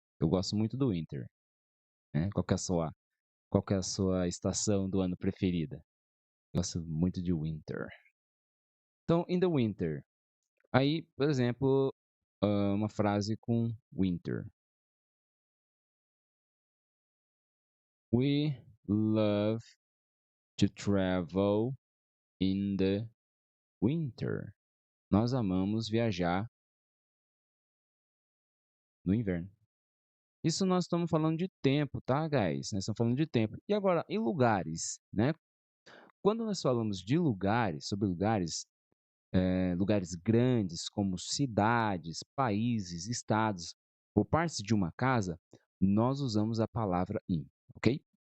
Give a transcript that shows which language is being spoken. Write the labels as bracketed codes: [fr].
[pt] Eu gosto muito do winter, né? Qual que é a sua estação do ano preferida? Eu gosto muito de winter. Então, [en] in the winter. [pt] Aí, por exemplo, uma frase com winter. [en] We love to travel in the winter. [pt] Nós amamos viajar no inverno. Isso nós estamos falando de tempo, tá, guys? Nós estamos falando de tempo. E agora, em lugares, né? Quando nós falamos de lugares, sobre lugares, lugares grandes, como cidades, países, estados ou partes de uma casa, nós usamos a palavra in, ok?